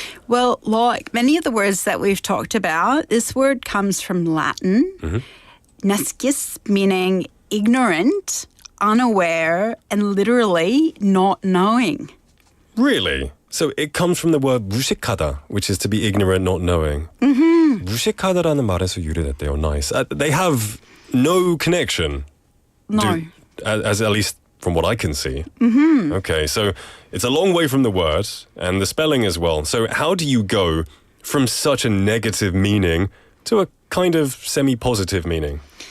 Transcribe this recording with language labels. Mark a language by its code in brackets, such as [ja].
[en] Well, like many of the words that we've talked about, this word comes from Latin. Nescis, meaning ignorant, unaware, and literally not knowing. Really? So it comes from the word 무식하다, which is to be ignorant, not knowing. [ko] 무식하다라는 말에서 유래됐대요. [en] Nice. They have no connection. No. As at least from what I can see. Okay, so it's a long way from the word and the spelling as well. So how do you go from such a negative meaning to a kind of semi-positive meaning?